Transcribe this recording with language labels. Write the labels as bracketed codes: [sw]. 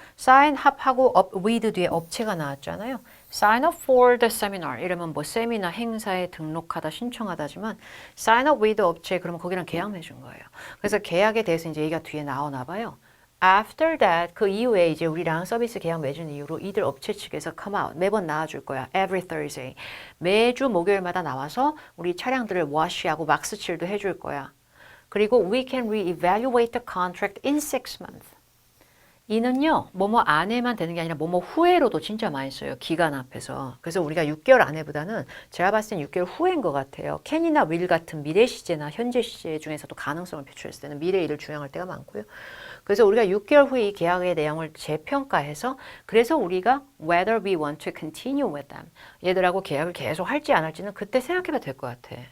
[ko] sign up하고 up with 뒤에 업체가 나왔잖아요. [en] sign up for the seminar [ko] 이러면 뭐 세미나 행사에 등록하다 신청하다지만 sign up with 업체 그러면 거기랑 계약 맺은 거예요. 그래서 계약에 대해서 이제 얘기가 뒤에 나오나 봐요. [en] After that [ko] 그 이후에 이제 우리랑 서비스 계약 맺은 이후로 이들 업체 측에서 [en] come out [ko] 매번 나와줄 거야. [en] Every Thursday [ko] 매주 목요일마다 나와서 우리 차량들을 wash하고 막스칠도 해줄 거야. 그리고 [en] we can re-evaluate the contract in 6 months. [ko] 이는요, 뭐뭐 안에만 되는 게 아니라 뭐뭐 후에로도 진짜 많이 써요. 기간 앞에서. 그래서 우리가 6개월 안에보다는 제가 봤을 땐 6개월 후인 것 같아요. can이나 will 같은 미래 시제나 현재 시제 중에서도 가능성을 표출했을 때는 미래 일을 주장할 때가 많고요. 그래서 우리가 6개월 후에 이 계약의 내용을 재평가해서 그래서 우리가 [en] whether we want to continue with them [ko] 얘들하고 계약을 계속 할지 안 할지는 그때 생각해봐도 될 것 같아.